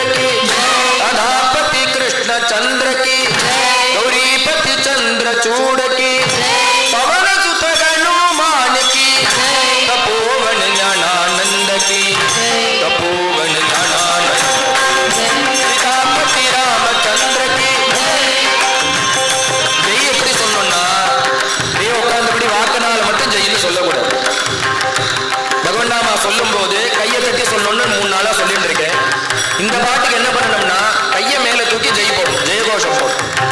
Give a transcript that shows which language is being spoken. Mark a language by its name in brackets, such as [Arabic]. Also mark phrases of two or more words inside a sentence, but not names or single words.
[Hindi] की राधापति कृष्णचंद्र की गौरीपति चंद्रचूड़ की पवन सुत हनुमान की तपोवन ज्ञानानंद की तपोवन ज्ञानानंद सीतापति रामचंद्र की [Tamil] ஜெய் எப்படி சொல்லணும்னா தெய்வ உட்கார்ந்தபடி வாக்குனால மட்டும் ஜெயின்னு சொல்லக்கூடாது. பகவன் நாமா சொல்லும் போது கையை தட்டி சொல்லணும்னு 3 நாளா சொல்லிட்டு இருக்கேன். இந்த பாட்டுக்கு என்ன பண்ணணும்னா கையை மேல தூக்கி ஜெய் போடும், ஜெயகோஷம் போடும்.